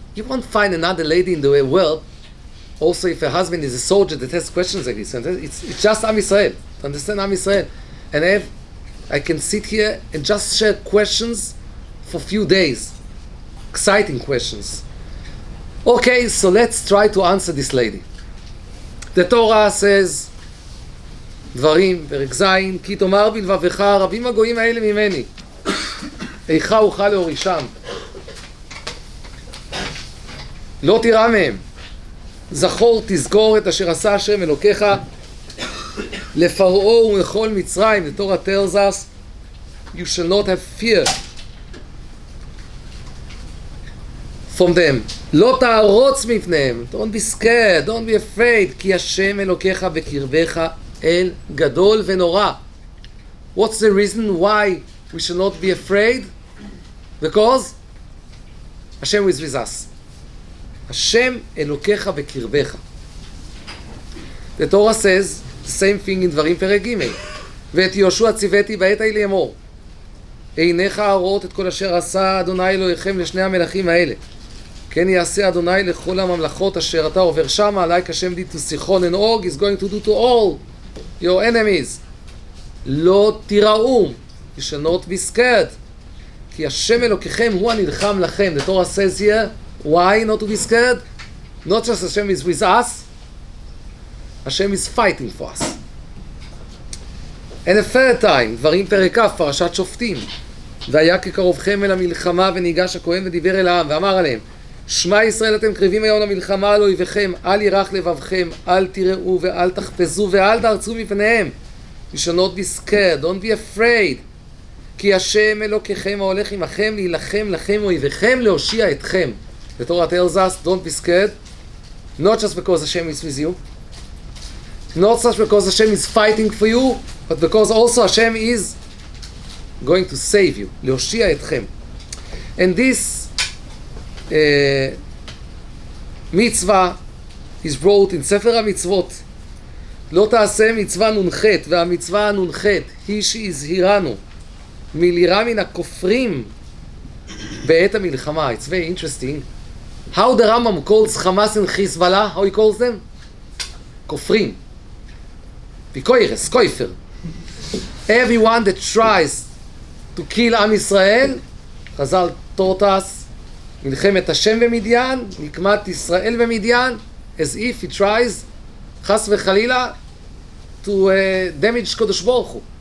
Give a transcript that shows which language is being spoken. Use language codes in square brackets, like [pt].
[en] You won't find another lady in the world, also if her husband is a soldier that has questions like this. And it's just Am Yisrael. To understand Am Yisrael. And I can sit here and just share questions for a few days. Exciting questions. Okay, so let's try to answer this lady. The Torah says, [he] דברים, פרק ז', כי תאמר בלבבך, רבים הגויים האלה ממני. איכה אוכל להורישם. לא תירא מהם. זכור, תזכור את אשר עשה השם אלוקיך לפרעה ולכל מצרים. [en] The Torah tells us, you shall not have fear from them. [he] לא תערוץ מפניהם. [en] Don't be scared, don't be afraid. [he] כי השם אלוקיך בקרבך אל גדול ונורא. [en] What's the reason why we should not be afraid? Because Hashem is with us. [he] השם אלוקיך בקרבך. [en] The Torah says the same thing in [he] דברים פרק ג' ואת יהושע ציוויתי בעת ההיא לאמור עיניך הרואות את כל אשר עשה אדוני אלוהיכם לשני המלכים האלה כן יעשה אדוני לכל הממלכות אשר אתה עובר שמה [en] like Hashem did to Sichon and Og is going to do to all your enemies. [he] לא תיראו, [en] you shall not be scared [he] כי השם אלוקיכם הוא הנלחם לכם. [en] The Torah says here, why not to be scared? Not just Hashem is with us, Hashem is fighting for us. [he] And a third time, דברים פרק כ', פרשת שופטים. והיה כקרובכם אל המלחמה וניגש הכהן ודיבר אל העם ואמר עליהם שמע ישראל אתם קרבים היום למלחמה על אויביכם אל ירח לבבכם אל תיראו ואל תחפזו ואל תרצו מפניהם. [en] You shall not be scared, don't be afraid [he] כי השם אלוקיכם ההולך עמכם להילחם לכם אויביכם להושיע אתכם. [en] The Torah tells us don't be scared, not just because Hashem is with you, not just because Hashem is fighting for you, but because also Hashem is going to save you, [he] להושיע אתכם. [en] And this מצווה is brought in ספר המצוות. [he] לא תעשה מצווה נ"ח, והמצווה הנ"ח היא שהזהירנו מלירה מן הכופרים בעת המלחמה. [en] It's very interesting how the Rambam calls Hamas and Hezbollah, how he calls them? כופרים. פיקוירס, כויפר. Everyone that tries to kill Am Yisrael, חז"ל taught us, [he] מלחמת השם במדיין, נקמת ישראל במדיין, [en] as if he tries, חס וחלילה, to damage קדוש ברוך הוא.